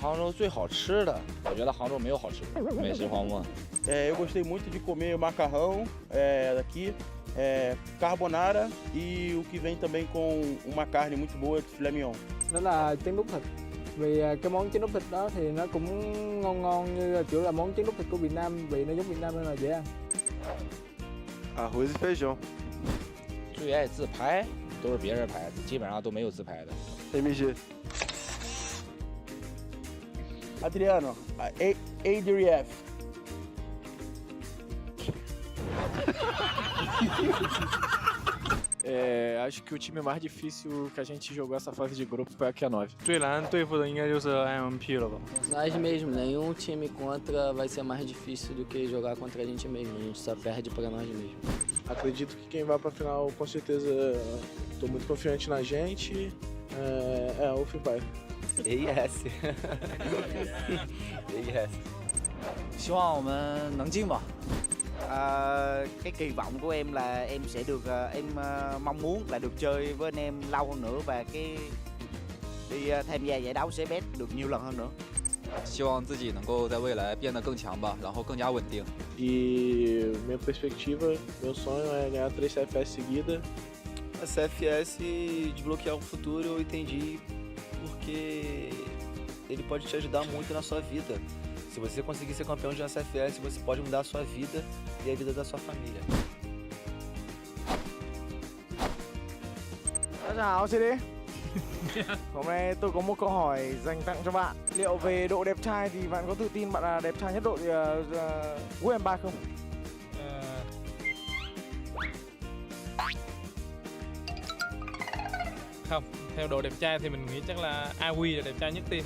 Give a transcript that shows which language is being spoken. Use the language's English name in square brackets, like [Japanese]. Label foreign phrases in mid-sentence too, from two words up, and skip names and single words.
[Chinese] 杭州最好吃的，我觉得杭州没有好吃的美食荒漠。 [Portuguese] Eu gostei muito de comer o macarrão daqui, carbonara e o que vem também com uma carne muito boa de filé mignon. [Vietnamese] Đó là trứng đút thịt. Vì cái món trứng đút thịt đó thì nó cũng ngon như kiểu là món trứng đút thịt của Việt Nam, vị nó giống Việt Nam nên là dễ ăn. [Portuguese] Arroz e feijão. [Chinese] 最爱自拍都是别人拍的，基本上都没有自拍的。 [Portuguese] MG. Adriano, ADRF. Acho que o time mais difícil que a gente jogou essa fase de grupo foi a Q9. [Chinese] 最难对付的应该就是 AMP 了吧。 [Portuguese] Nós mesmos, nenhum time contra vai ser mais difícil do que jogar contra a gente mesmo. A gente só perde para nós mesmos. Acredito que quem vai pra final, com certeza, tô muito confiante na gente. O Free Fire. AES [Chinese] 希望我们能进吧。 [Vietnamese] Cái kỳ vọng của em là em sẽ được mong muốn là được chơi với anh em lâu hơn nữa và đi tham gia giải đấu CBS được nhiều lần hơn nữa. [Chinese] 希望自己能够在未来变得更强吧，然后更加稳定。 [Portuguese] E minha perspectiva, meu sonho é ganhar 3 CFS seguida. A CFS desbloquear o futuro eu entendi porque ele pode te ajudar muito na sua vida. Se você conseguir ser campeão de uma CFS, você pode mudar a sua vida e a vida da sua família. [Chinese] 大家好，CD. [Vietnamese] Hôm nay tôi có một câu hỏi dành tặng cho bạn. Liệu về độ đẹp trai thì bạn có tự tin bạn là đẹp trai nhất đội WEIBO không? Không, theo độ đẹp trai thì mình nghĩ chắc là AWI là đẹp trai nhất team.